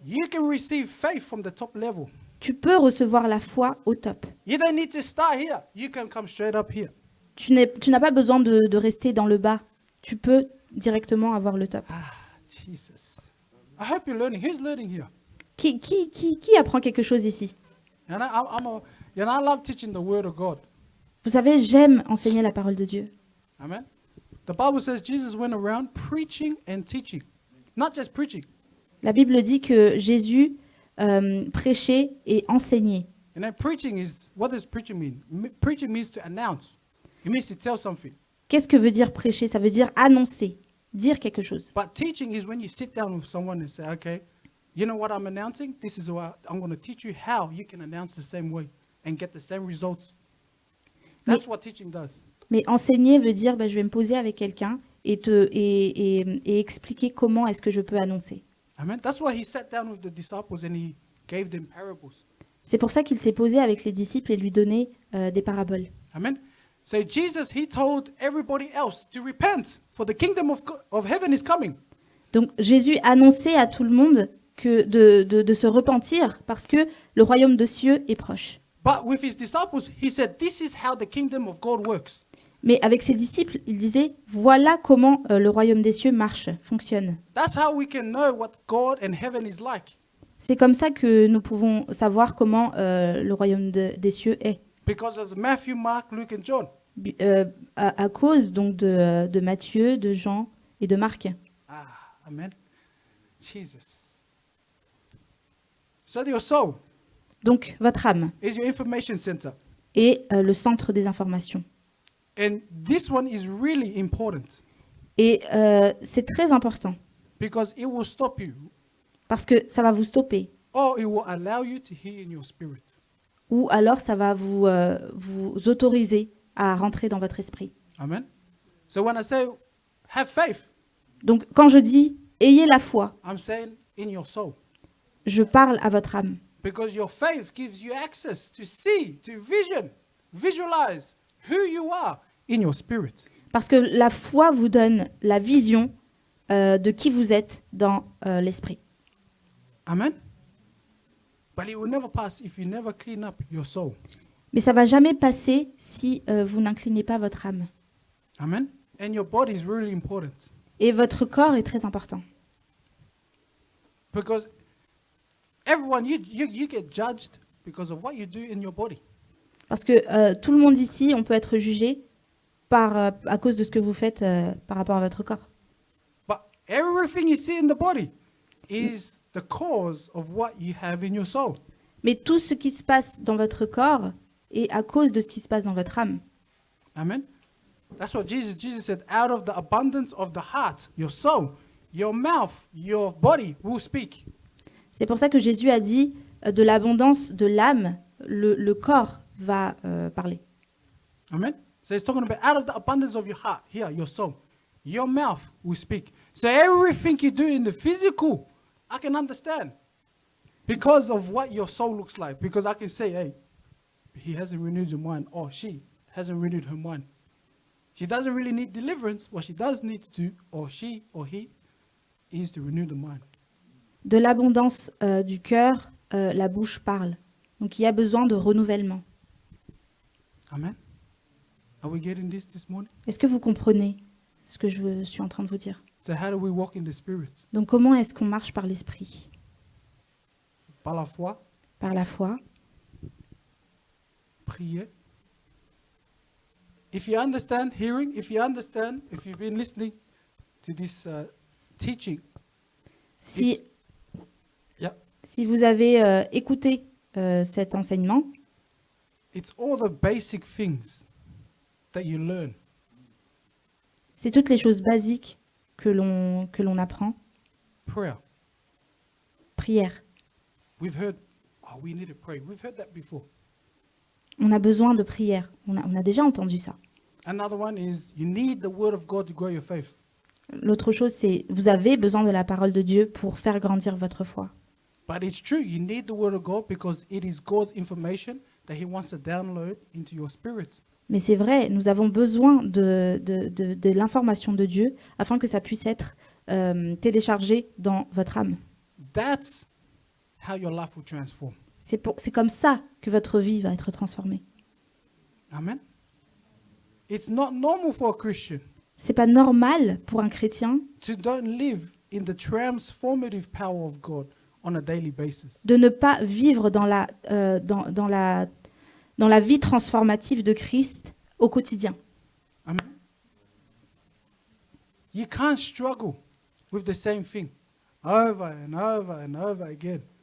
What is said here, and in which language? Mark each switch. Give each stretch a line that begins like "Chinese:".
English: you can receive faith from the top level.
French: tu peux recevoir la foi au top.
English: You don't need to start here. You can come straight up here.
French: Tu n'as pas besoin de rester dans le bas. Tu peux directement avoir le top.
English: Ah, Jesus. I hope you're learning. Who's learning here?
French: Qui apprend quelque chose ici?
English: And I love teaching the word of God.
French: Vous savez, j'aime enseigner la parole de Dieu.
English: Amen. The Bible says Jesus went around preaching and teaching. Not just preaching.
French: La Bible dit que Jésus prêchait et enseignait.
English: And then preaching is, what does preaching mean? Preaching means to announce. It means to tell something.
French: Qu'est-ce que veut dire prêcher? Ça veut dire annoncer, dire quelque chose.
English: But teaching is when you sit down with someone and say, okay, you know what I'm announcing? This is what I'm going to teach you how you can announce the same way and get the same results. That's what teaching does.
French: Mais enseigner veut dire, je vais me poser avec quelqu'un et expliquer comment est-ce que je peux annoncer.
English: Amen. That's why he sat down with the disciples and he gave them parables.
French: C'est pour ça qu'il s'est posé avec les disciples et lui donnait des paraboles.
English: Amen. So Jesus, he told everybody else to repent, for the kingdom of heaven is coming.
French: Donc Jésus annonçait à tout le monde que de se repentir parce que le royaume des cieux est proche.
English: But with his disciples, he said, this is how the kingdom of God works.
French: Mais avec ses disciples, il disait, voilà comment le royaume des cieux marche, fonctionne.
English: That's how we can know what God and heaven is like.
French: C'est comme ça que nous pouvons savoir comment le royaume des cieux est.
English: Because of Matthew, Mark, Luke, and John.
French: À cause donc de Matthieu, de Jean et de Marc.
English: Ah, amen. Jesus. So your soul
French: Donc votre âme
English: is your information center.
French: est le centre des informations.
English: And this one is really important
French: Et c'est très important
English: because it will stop you
French: parce que ça va vous stopper
English: or it will allow you to hear in your spirit.
French: ou alors ça va vous autoriser à rentrer dans votre esprit.
English: Amen. So when I say have faith,
French: Donc quand je dis ayez la foi,
English: I'm saying in your soul.
French: je parle à votre âme.
English: Because your faith gives you access to see, to visualize who you are in your spirit.
French: Parce que la foi vous donne la vision de qui vous êtes dans l'esprit.
English: Amen. But it will never pass if you never clean up your soul.
French: Mais ça va jamais passer si vous n'inclinez pas votre âme.
English: Amen. And your body is really important
French: Et votre corps est très important.
English: because everyone you get judged because of what you do in your body.
French: Parce que tout le monde ici, on peut être jugé à cause de ce que vous faites par rapport à votre corps.
English: But everything you see in the body is the cause of what you have in your soul.
French: Mais tout ce qui se passe dans votre corps est à cause de ce qui se passe dans votre âme.
English: Amen. That's what Jesus said. Out of the abundance of the heart, your soul, your mouth, your body will speak.
French: C'est pour ça que Jésus a dit, de l'abondance de l'âme, le corps va parler.
English: Amen. So he's talking about out of the abundance of your heart, here, your soul, your mouth will speak. So everything you do in the physical, I can understand because of what your soul looks like. Because I can say, hey, he hasn't renewed your mind, or she hasn't renewed her mind. She doesn't really need deliverance. What she does need to do, or she or he, is to renew the mind.
French: De l'abondance du cœur, la bouche parle. Donc il y a besoin de renouvellement.
English: Amen. Are we getting this morning?
French: Est-ce que vous comprenez ce que je suis en train de vous dire?
English: So how do we walk in the Spirit?
French: Donc comment est-ce qu'on marche par l'esprit? Par la foi, Par la foi. prier.
English: If you understand hearing, if you've been listening to this teaching,
French: Si,
English: yeah,
French: si vous avez écouté cet enseignement,
English: it's all the basic things that you learn.
French: c'est toutes les choses basiques que l'on apprend.
English: Prayer.
French: Prière.
English: We've heard, oh, we need to pray. We've heard that before.
French: On a besoin de prière. On a déjà entendu ça.
English: Another one is you need the word of God to grow your faith.
French: L'autre chose, c'est vous avez besoin de la parole de Dieu pour faire grandir votre foi.
English: But it's true, you need the word of God because it is God's information that he wants to download into your spirit.
French: Mais c'est vrai, nous avons besoin de l'information de Dieu afin que ça puisse être téléchargé dans votre âme.
English: That's how your life will transform.
French: C'est comme ça que votre vie va être transformée.
English: Amen. It's not normal for a Christian
French: C'est pas normal pour un chrétien
English: to don't live in the transformative power of God on a daily basis.
French: de ne pas vivre dans la vie transformative de Christ au quotidien.
English: Amen. You can't struggle with the same thing over and over and over again.